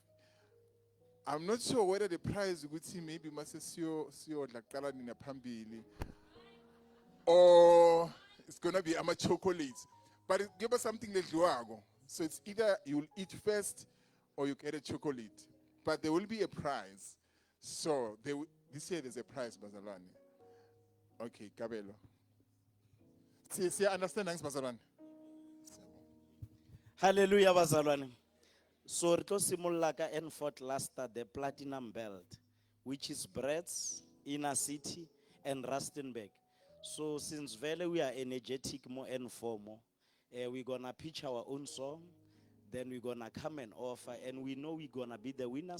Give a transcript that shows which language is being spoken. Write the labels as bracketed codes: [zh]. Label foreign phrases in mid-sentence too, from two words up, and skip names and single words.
[en] I'm not sure whether the prize would see maybe Masesio Lakala Nina Pambili or it's gonna be ama chocolates. But give us something like Luago. So it's either you'll eat first or you get a chocolate. But there will be a prize. So this year there's a prize, Bazalwane. Okay, Kabelo. See, understand, thanks, Bazalwane. [zu] Hallelujah, bazalwane. [en] So [st] re tlo simolla ka [en] N4 cluster, the platinum belt, which is Brett's, Inner City, and Rustenburg. So since vele we are energetic more N4 more, we're gonna pitch our own song, then we're gonna come and offer, and we know we're gonna be the winners.